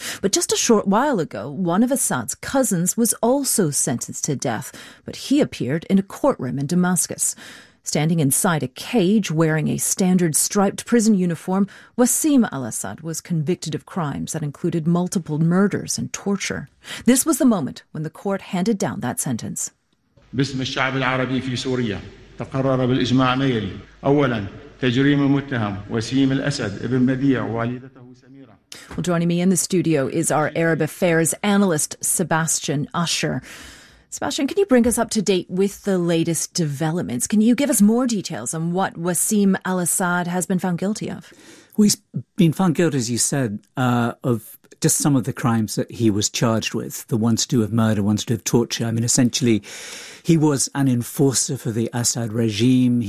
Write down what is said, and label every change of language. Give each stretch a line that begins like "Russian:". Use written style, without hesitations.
English: But just a short while ago, one of Assad's cousins was also sentenced to death, but he appeared in a courtroom in Damascus. Standing inside a cage wearing a standard striped prison uniform, Wasim al-Assad was convicted of crimes that included multiple murders and torture. This was the moment when the court handed down that sentence.
Arabic: باسم الشعب العربي في سوريا تقرر بالإجماع ميري أولاً تجريم المتهم وسيم الأسد ابن بديع والدته سميرة.
English: Well, joining me in the studio is our Arab affairs analyst Sebastian Usher. Sebastian, can you bring us up to date with the latest developments? Can you give us more details on what Wasim al-Assad has been found guilty of? Well, he's been found guilty, as you said, of just some of the crimes that he was charged with, the ones to do with murder, ones to do with torture. I mean, essentially, he was an enforcer for the Assad regime.